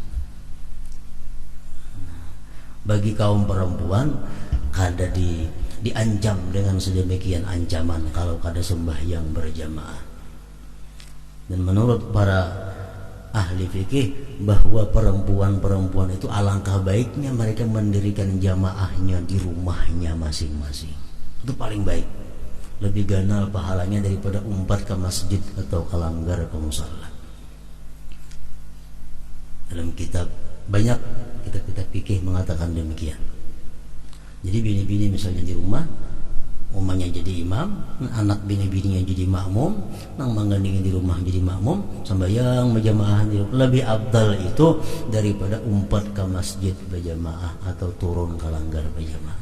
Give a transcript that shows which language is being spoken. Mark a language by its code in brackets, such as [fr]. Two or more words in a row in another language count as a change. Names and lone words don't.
[bjn] Bagi kaum perempuan kada diancam dengan sedemikian ancaman kalau kada sembahyang berjamaah. [id] Dan menurut para ahli fikih, bahwa perempuan-perempuan itu alangkah baiknya mereka mendirikan jamaahnya di rumahnya masing-masing. Itu paling baik. [bjn] lebih ganal pahalanya daripada umpat ke masjid atau ke langgar ke musala. [id] Dalam kitab banyak kitab-kitab fikih mengatakan demikian. [bjn] Jadi bini-bini misalnya di rumah, umahnya jadi imam, anak bini-bininya jadi makmum, nang manggandingin di rumah jadi makmum, sembahyang berjamaah di rumah, lebih afdal itu daripada umpat ke masjid berjamaah atau turun ke langgar berjamaah.